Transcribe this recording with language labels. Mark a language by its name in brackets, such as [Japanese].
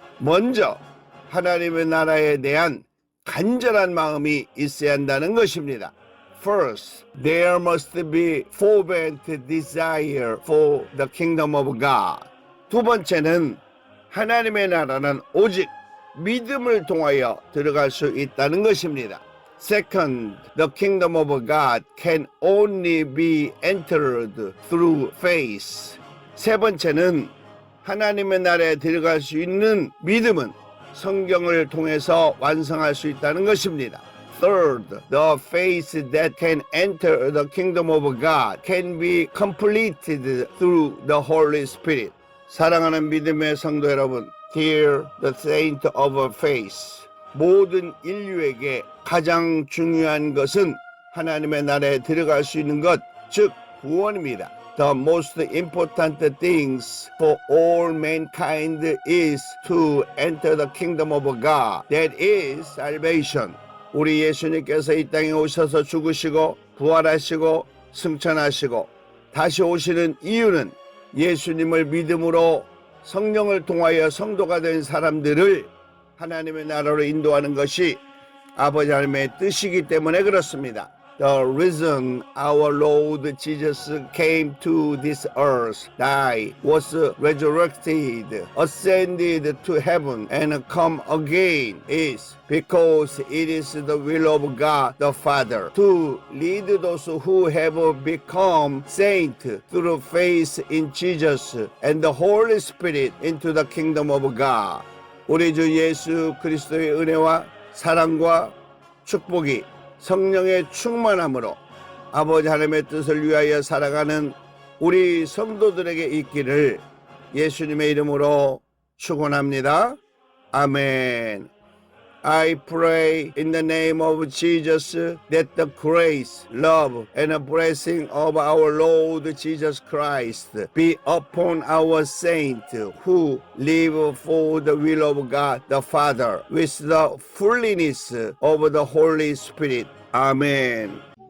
[Korean] 먼저 하나님의 나라에 대한 간절한 마음이 있어야 한다는 것입니다. [English] First, there must be fervent desire for the kingdom of God. [Korean] 두 번째는 하나님의 나라는 오직 믿음을 통하여 들어갈 수 있다는 것입니다. [English] Second, the kingdom of God can only be entered through faith. [Korean] 세 번째는 하나님의 나라에 들어갈 수 있는 믿음은 성경을 통해서 완성할 수 있다는 것입니다. [English] Third, the faith that can enter the kingdom of God can be completed through the Holy Spirit. [Korean] 사랑하는 믿음의 성도 여러분, [English] Dear the saint of faith, [Korean] 모든 인류에게 가장 중요한 것은 하나님의 나라에 들어갈 수 있는 것, 즉 구원입니다. [English] The most important things for all mankind is to enter the kingdom of God. That is salvation. [Korean] 우리 예수님께서 이 땅에 오셔서 죽으시고 부활하시고 승천하시고 다시 오시는 이유는 예수님을 믿음으로 성령을 통하여 성도가 된 사람들을 하나님의 나라로 인도하는 것이 아버지 하나님의 뜻이기 때문에 그렇습니다. [English] The reason our Lord Jesus came to this earth, died, was resurrected, ascended to heaven, and come again is because it is the will of God the Father to lead those who have become saints through faith in Jesus and the Holy Spirit into the kingdom of God. [Korean] 우리 주 예수 그리스도의 은혜와 사랑과 축복이 성령의 충만함으로 아버지 하나님의 뜻을 위하여 살아가는 우리 성도들에게 있기를 예수님의 이름으로 축원합니다. 아멘. [English] I pray in the name of Jesus that the grace, love, and the blessing of our Lord Jesus Christ be upon our saints who live for the will of God the Father with the fullness of the Holy Spirit. Amen.